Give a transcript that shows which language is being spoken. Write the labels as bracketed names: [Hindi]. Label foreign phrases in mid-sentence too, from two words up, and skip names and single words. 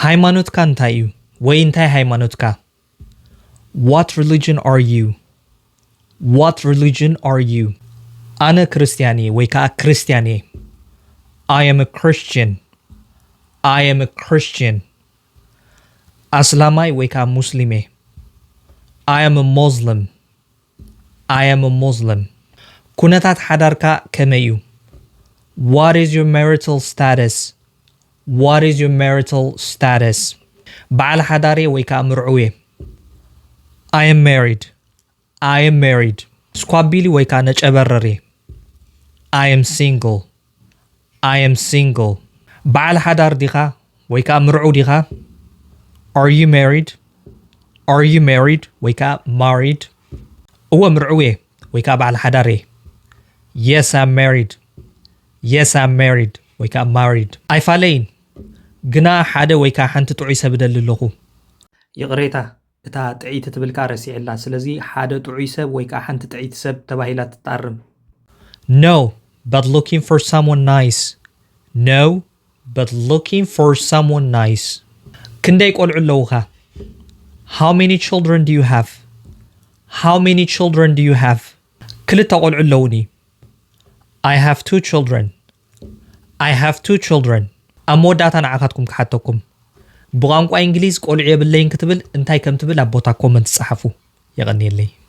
[Tigrinya] ሃይማኖትካ እንታይ እዩ ወይ እንታይ ሃይማኖትካ? [English] What religion are you? What religion are you? [Tigrinya] ኣነ ክርስቲያን እየ ወይ ከዓ ክርስቲያን እየ። [English] I am a Christian. I am a Christian. [Tigrinya] ኣስላማይ ወይ ከዓ ሙስሊም እየ። [English] I am a Muslim. I am a Muslim. [Tigrinya] ኩነታት ሓዳርካ ከመይ እዩ? [English] What is your marital status? What is your marital status? [Tigrinya] በዓል ሓዳር ወይ ከዓ ምርዑ እየ። [English] I am married. I am married. [Tigrinya] ስኳቢሊ ወይ ከዓ ነጨበረር እየ። [English] I am single. I am single. [Tigrinya] በዓል ሓዳር ዲኻ ወይ ከዓ ምርዑ ዲኻ? [English] Are you married? Are you married? [Tigrinya] ወይ ከዓ married? እወ ምርዑ እየ ወይ ከዓ በዓል ሓዳር እየ። [English] Yes, I'm married. Yes, I'm married. [Tigrinya] ወይ ከዓ married. ኣይፋለይን ግና ሓደ ወይ ከዓ ሓንቲ ጥዑይ ሰብ ደሊ ኣለኹ። ይቕሬታ እታ ጥዒት ትብልካ ረሲዕላ ስለዚ ሓደ ጥዑይ ሰብ ወይ ከዓ ሓንቲ ጥዒት ሰብ ተባሂላ ትጣርም። [English] No, but looking for someone nice. No, but looking for someone nice. [Tigrinya] ክንደይ ቆልዑ ኣለውኻ? [English] How many children do you have? How many children do you have? [Tigrinya] ክልተ ቆልዑ ኣለውኒ። [English] I have 2 children. I have 2 children. [Tigrinya] ኣብ መወዳእታ ንዓኻትኩም ክሓተኩም ብቋንቋ እንግሊዝ ቆልዑ የብለይን ክትብል እንታይ ከም ትብል ኣብ ቦታ ኮመንት ጻሓፉ። የቐኒየለይ